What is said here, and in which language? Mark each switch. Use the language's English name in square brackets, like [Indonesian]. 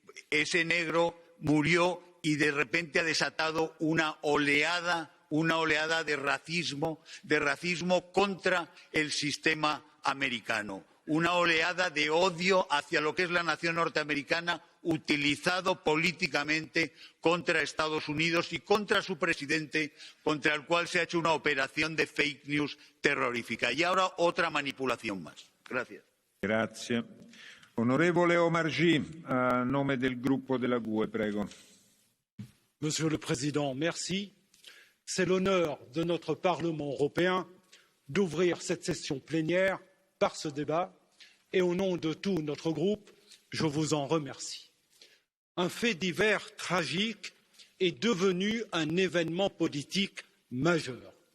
[Spanish] Ese negro murió y de repente ha desatado una oleada de racismo contra el sistema americano, una oleada de odio hacia lo que es la nación norteamericana, utilizado políticamente contra Estados Unidos y contra su presidente, contra el cual se ha hecho una operación de fake news terrorífica. Y ahora otra manipulación más. Gracias. [Italian] Grazie. Onorevole Omarjee, a nome del gruppo della GUE, prego. [French] Monsieur le Président, merci. C'est l'honneur de notre Parlement européen d'ouvrir cette session plénière par ce débat et au nom de tout notre groupe, je vous en remercie. Un fait divers tragique est devenu un événement politique majeur.